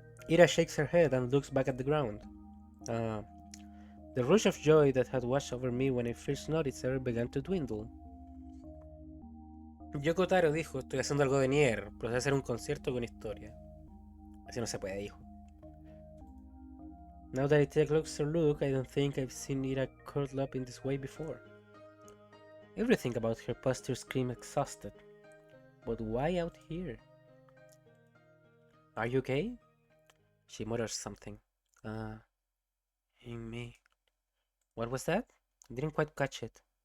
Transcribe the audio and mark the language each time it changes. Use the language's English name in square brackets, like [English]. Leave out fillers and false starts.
[English] Ira shakes her head and looks back at the ground. Uh, the rush of joy that had washed over me when I first noticed her began to dwindle. [Spanish] Yoko Taro dijo, estoy haciendo algo de Nier, pero es hacer un concierto con historia. Así no se puede, dijo. [English] Now that I take a closer look, I don't think I've seen Ira curled up in this way before. Everything about her posture screamed exhausted. But why out here? Are you okay? She mutters something. In me. What was that? I didn't quite catch it.